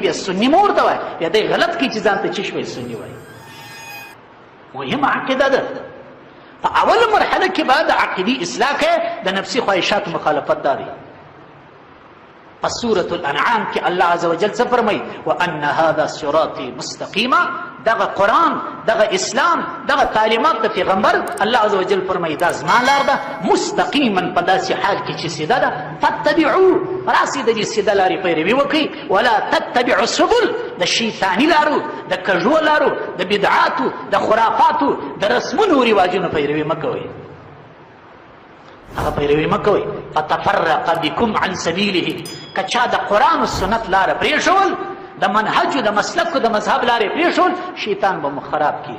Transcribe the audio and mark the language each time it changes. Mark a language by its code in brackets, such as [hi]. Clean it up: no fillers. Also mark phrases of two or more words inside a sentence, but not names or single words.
[ps] بیا سني مه ورته وایه، بیا دی غلط کوي چې ځان ته څه شوی سني وایي. مهمه عقیده ده. په اوله مرحله کې به د عقیدې اصلاح کوې، د نفسي خواهشاتو مخالفت دا دی. په سورة الانعام کې [ar] الله عز وجل [ps] څه فرمایي؟ [ar] وان هذا صراطي مستقیما. [ps] دغه قرآن، دغه اسلام، دغه تعلیمات د پیغمبر الله [ar] عز وجل [ps] فرمایي دا زما لار ده، مستقیما په داسې حال کې چې سیده ده. فاتبعوه، راسئ د دې سیده لارې پیروي وکړئ. [ar] ولا تتبعوا السبل، [ps] د شیطاني لارو، د کږو لارو، د بدعاتو، د خرافاتو، د رسمونو او رواجونو پیروي مه کوئ. هغه پیروي مه کوئ. [ar] فتفرق بکم عن سبیله. [ps] که چا د قرآن و سنت لاره پرېښول، د منهجو، د مسلکو، د مذهب لارې پرېښول، شیطان به مو خراب کړي.